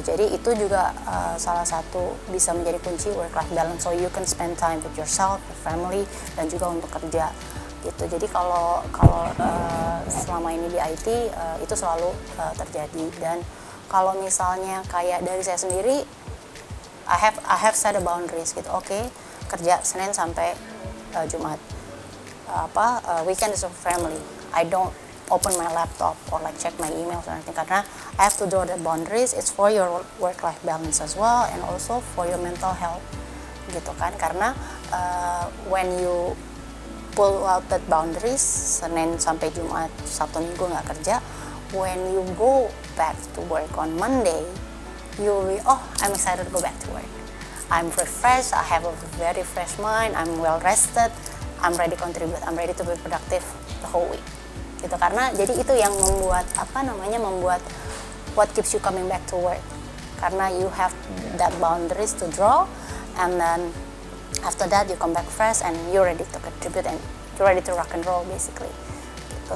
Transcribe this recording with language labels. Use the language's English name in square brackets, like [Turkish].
[Indonesian] Jadi itu juga salah satu bisa menjadi kunci work life balance, [English] so you can spend time with yourself, your family, [Indonesian] dan juga untuk kerja gitu. Jadi kalau selama ini di IT itu selalu terjadi, dan kalau misalnya kayak dari saya sendiri [English] I have set a boundaries [Indonesian] gitu. Oke, kerja Senin sampai Jumat, [English] weekend is for family. I don't open my laptop or like check my emails or anything, [Indonesian] karena [English] I have to draw the boundaries. It's for your work life balance as well and also for your mental health [Indonesian] gitu kan, karena [English] when you pull out that boundaries, [Indonesian] Senin sampai Jumat, Sabtu Minggu nggak kerja, [English] when you go back to work on Monday, you'll be, I'm excited to go back to work. I'm refreshed, I have a very fresh mind, I'm well rested, I'm ready to contribute, I'm ready to be productive the whole week. [Indonesian] Gitu, karena jadi itu yang membuat membuat [English] what keeps you coming back to work. [Indonesian] Karena [English] you have that boundaries to draw, and then after that you come back fresh and you're ready to contribute and you're ready to rock and roll basically [Indonesian] gitu.